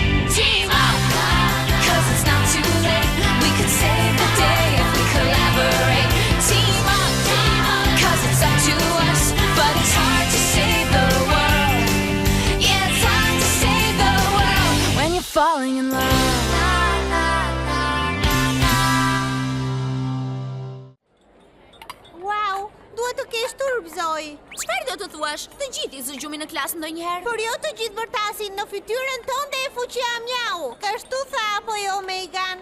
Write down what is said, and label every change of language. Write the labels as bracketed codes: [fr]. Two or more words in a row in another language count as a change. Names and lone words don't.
[en] Team up, 'cause it's not too late. We could save the day if we collaborate. Team up, 'cause it's up to us, but it's hard to save the world. Yeah, it's hard to save the world when you're falling in love. [sq] Wow, duhet të kesh turp, Zoj. Çfarë do të thuash? Të gjithë i zgjumin në klasë ndonjëherë. Por jo të gjithë vërtasin në fytyrën tënde e fuqia miau. Kështu tha apo jo, Megan?